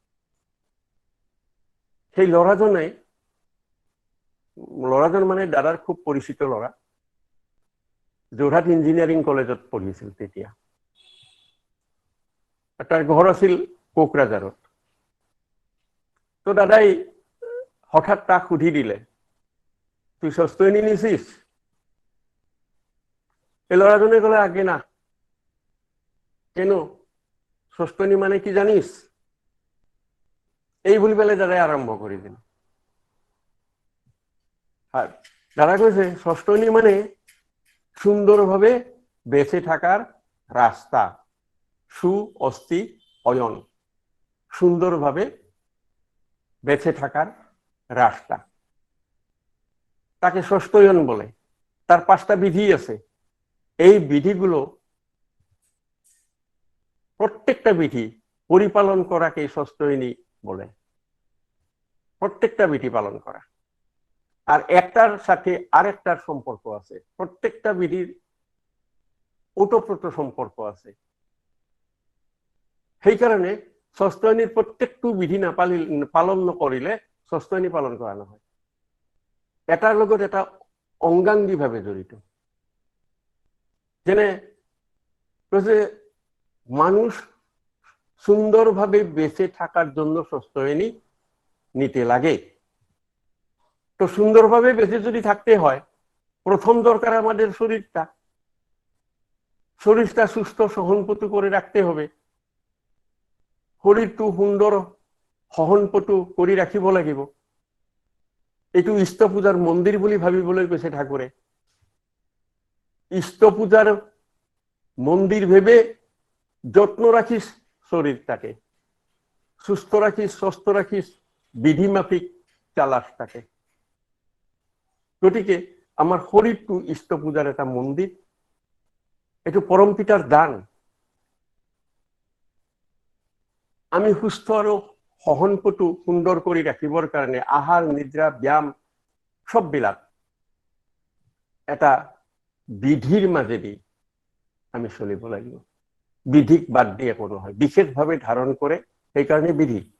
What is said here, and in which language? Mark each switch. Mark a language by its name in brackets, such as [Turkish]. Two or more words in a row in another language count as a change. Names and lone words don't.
[Assamese] সেই ল'ৰাজন মানে দাদাৰ খুব পৰিচিত ল'ৰা, যোৰহাট ইঞ্জিনিয়াৰিং কলেজত পঢ়িছিল তেতিয়া। তাৰ ঘৰ আছিল কোকৰাঝাৰত। তো দাদাই হঠাৎ তাক সুধি দিলে, [Bangla] তুই ষষ্ঠয়নী নিছিস? [Assamese] এই ল'ৰাজনে ক'লে, [Bangla] আগে না। কেন? ষষ্ঠয়নী মানে কি জানিস? [Assamese] এই বুলি পেলাই দাদাই আৰম্ভ কৰি দিল। দাদা কৈছে [Bangla] ষষ্ঠয়নী মানে সুন্দরভাবে বেঁচে থাকার রাস্তা, সু অস্থি অয়ন, সুন্দরভাবে বেঁচে থাকার রাস্তা, তাকে ষষ্ঠয়ন বলে। তার 5টা বিধি আছে। এই বিধিগুলো প্রত্যেকটা বিধি পরিপালন করাকে ষষ্ঠয়নী বলে। প্রত্যেকটা বিধি পালন করা। আর একটার সাথে আরেকটার সম্পর্ক আছে। প্রত্যেকটা বিধির ওতপ্রোত সম্পর্ক আছে। [Assamese] সেই কারণে ষষ্ঠয়নীর প্রত্যেকটো বিধি পালন নকৰিলে ষষ্ঠয়নী পালন করা নহয়। এটার লগত এটা অঙ্গাঙ্গীভাবে জড়িত। যেনে কৈছে [Bangla] মানুষ সুন্দরভাবে বেঁচে থাকার জন্য ষষ্ঠয়নী নিতে লাগে। তো সুন্দরভাবে বেঁচে যদি থাকতে হয়, প্রথম দরকার আমাদের শরীরটা সুস্থ সহনপটু করে রাখতে হবে। [Assamese] শরীরটো সুন্দর সহনপটু কৰি ৰাখিব লাগিব। এইটো ইষ্ট পূজাৰ মন্দিৰ বুলি ভাবিবলৈ কৈছে ঠাকুৰে। [Bangla] ইষ্ট পূজাৰ মন্দিৰ ভেবে যত্ন রাখিস শরীরটাকে, সুস্থ রাখিস, সুস্থ রাখিস, বিধি মাফিক চালাস তাকে। [Assamese] গতিকে আমার শরীরটো ইষ্ট পূজার এটা মন্দির, এইটো পরম পিতার দান। আমি সুস্থ আৰু সহনপটু সুন্দৰ কৰি ৰাখিবৰ কাৰণে আহাৰ, নিদ্ৰা, ব্যায়াম সববিলাক এটা বিধিৰ মাজেদি আমি চলিব লাগিব। বিধিক বাদ দিয়ে একো নহয়, বিশেষভাৱে ধাৰণ কৰে, সেইকাৰণে বিধি।